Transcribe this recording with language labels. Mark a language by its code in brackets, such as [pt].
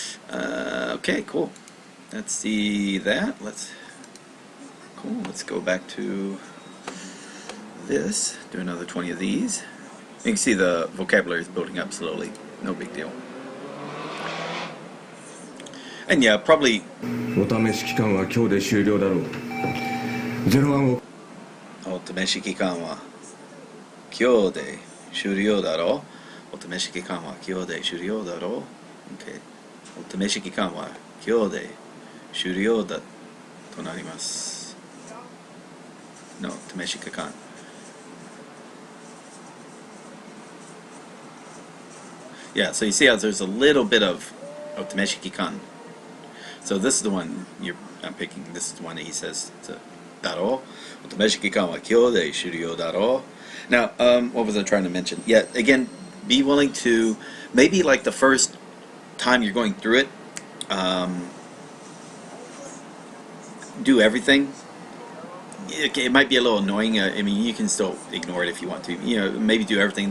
[en] Okay, cool. Let's see that. Let's go back to this. Do another 20 of these. You can see the vocabulary is building up slowly. No big deal. And yeah, probably [ja] お試し期間は今日で終了だろう。 01をお試し期間は今日で終了だろう。お試し期間は今日で終了だろう。 [en] Okay. [ja] お試し期間は今日で終了だとなります。 No, 試し期間。 [en] Yeah, so you see how there's a little bit of お試し期間. So this is the one I'm picking. This is the one that he says to だろう。 [ja] お試し期間は今日で終了だろう。 [en] Now, what was I trying to mention? Yeah, again, be willing to, maybe like the first time you're going through it, do everything, it might be a little annoying. I mean, you can still ignore it if you want to. You know, maybe do everything.